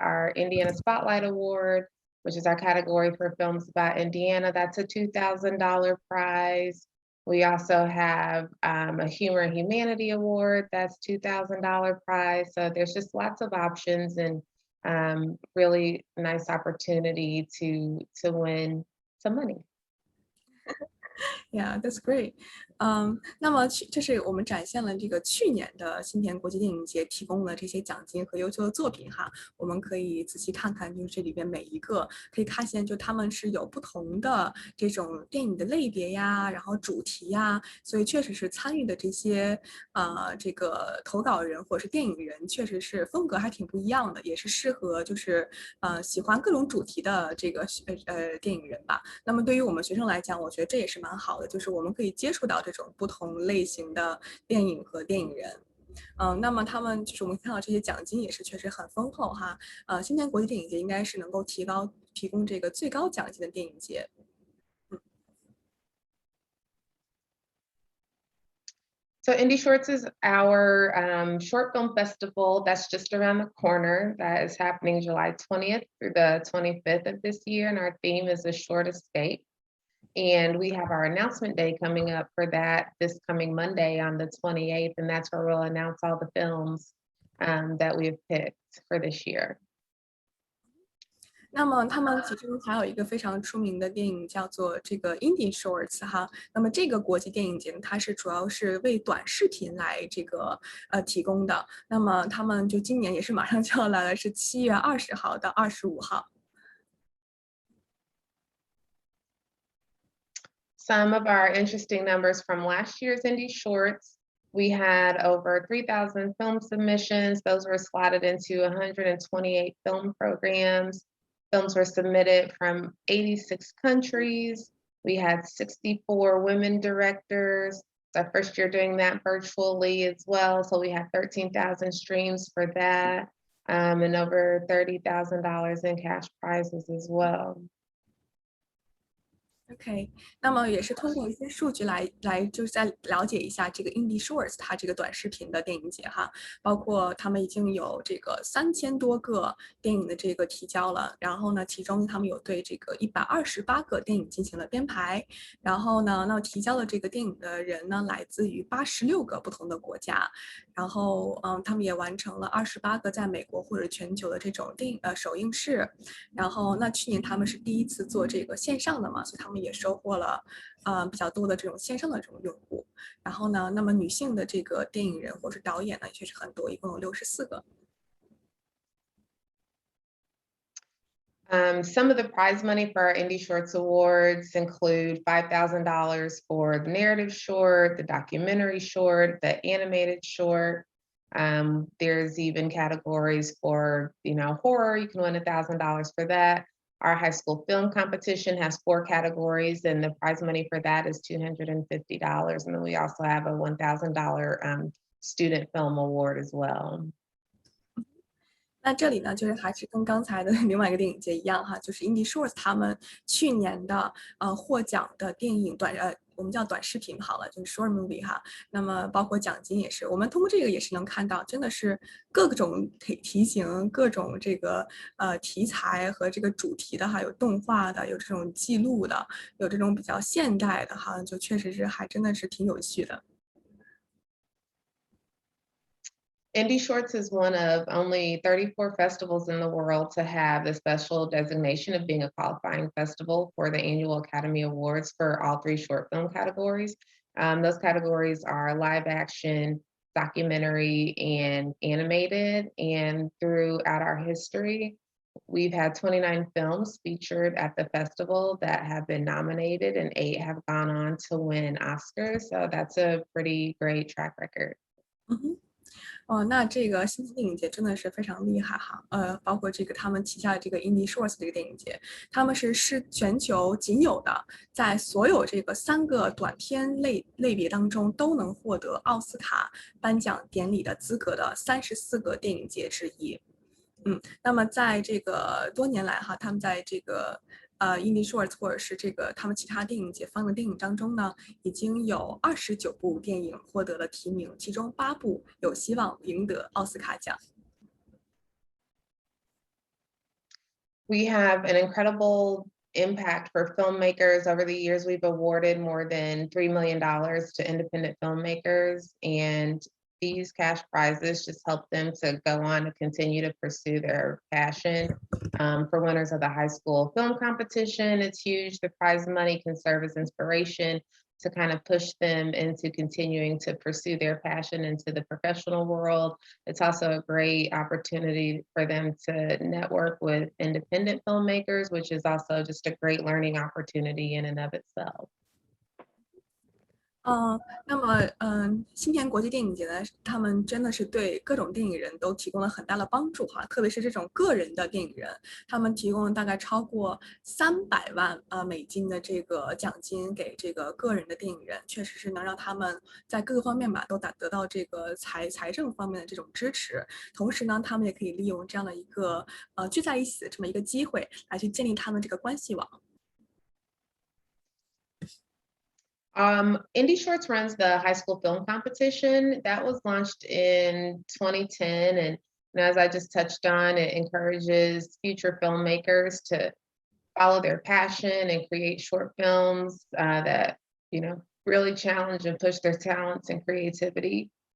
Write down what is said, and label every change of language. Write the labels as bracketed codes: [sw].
[en] Our Indiana Spotlight Award, which is our category for films about Indiana, that's a $2,000 prize. We also have a Humor and Humanity Award, that's $2,000 prize. So there's just lots of options and really nice opportunity to win some money. Yeah, that's great. [zh] 那么这是我们展现了这个去年的新田国际电影节提供的这些奖金和优秀的作品哈，我们可以仔细看看，就是这里边每一个可以看见，就他们是有不同的这种电影的类别呀，然后主题呀，所以确实是参与的这些这个投稿人或者是电影人，确实是风格还挺不一样的，也是适合就是喜欢各种主题的这个电影人吧。那么对于我们学生来讲，我觉得这也是蛮好的，就是我们可以接触到这种不同类型的电影和电影人。那么他们就是我们看到这些奖金也是确实很丰厚哈。新田国际电影节应该是能够提供这个最高奖金的电影节。 [en] So Indie Shorts is our short film festival that's just around the corner. That is happening July 20th through the 25th of this year, and our theme is A Short Escape. And we have our announcement day coming up for that this coming Monday on the 28th, and that's where we'll announce all the films that we've picked for this year. [zh] 那么他们其中还有一个非常出名的电影叫做这个 Indie Shorts 哈。那么这个国际电影节它是主要是为短视频来这个提供的。那么他们就今年也是马上就要来了，是7月20号到25号。 [en] Some of our interesting numbers from last year's Indie Shorts, we had over 3,000 film submissions. Those were slotted into 128 film programs. Films were submitted from 86 countries. We had 64 women directors. It's our first year doing that virtually as well. So we had 13,000 streams for that, and over $30,000 in cash prizes as well. [zh] OK， 那么也是通过一些数据来就是再了解一下这个 Indie Shorts 它这个短视频的电影节哈，包括他们已经有这个3000多个电影的这个提交了，然后呢，其中他们有对这个128个电影进行了编排，然后呢，那提交的这个电影的人呢，来自于86个不同的国家，然后他们也完成了28个在美国或者全球的这种电影首映式，然后那去年他们是第一次做这个线上的嘛，所以他们也收获了比较多的这种线上的这种用户。然后呢，那么女性的这个电影人或是导演呢，确实很多，一共有64个。 [en] Some of the prize money for our Indie Shorts Awards include $5,000 for the narrative short, the documentary short, the animated short. There's even categories for, horror. You can win $1,000 for that. Our high school film competition has 4 categories, and the prize money for that is $250. And then we also have a $1,000 student film award as well. [zh] 那这里呢，就是还是跟刚才的另外一个电影节一样哈，就是 Indie Shorts 他们去年的获奖的电影我们叫短视频好了，就是 [en] short movie [zh] 哈。那么包括奖金也是，我们通过这个也是能看到，真的是各种题型、各种这个题材和这个主题的哈，有动画的，有这种记录的，有这种比较现代的哈，就确实是还真的是挺有趣的。 [en] Indie Shorts is one of only 34 festivals in the world to have the special designation of being a qualifying festival for the annual Academy Awards for all 3 short film categories. Those categories are live action, documentary, and animated. And throughout our history, we've had 29 films featured at the festival that have been nominated, and 8 have gone on to win Oscars. So that's a pretty great track record. 嗯哼。 [zh] 那这个新电影节真的是非常厉害哈，包括这个他们旗下的这个 Indie Shorts 这个电影节，他们是全球仅有的，在所有这个3个短片类别当中都能获得奥斯卡颁奖典礼的资格的34个电影节之一。那么在这个多年来哈，他们在这个Indie Shorts 或者是这个他们其他电影节放的电影当中呢，已经有29部电影获得了提名，其中8部有希望赢得奥斯卡奖。 [en] We have an incredible impact for filmmakers. Over the years, we've awarded more than $3 million to independent filmmakers, and these cash prizes just help them to go on to continue to pursue their passion. For winners of the high school film competition, it's huge. The prize money can serve as inspiration to kind of push them into continuing to pursue their passion into the professional world. It's also a great opportunity for them to network with independent filmmakers, which is also just a great learning opportunity in and of itself. [zh] 那么，新田国际电影节呢，他们真的是对各种电影人都提供了很大的帮助哈，特别是这种个人的电影人，他们提供了大概超过300万美金的这个奖金给这个个人的电影人，确实是能让他们在各个方面吧都得到这个财政方面的这种支持，同时呢，他们也可以利用这样的一个聚在一起的这么一个机会来去建立他们这个关系网。 [en] Indie Shorts runs the high school film competition that was launched in 2010. And as I just touched on, it encourages future filmmakers to follow their passion and create short films that, really challenge and push their talents and creativity.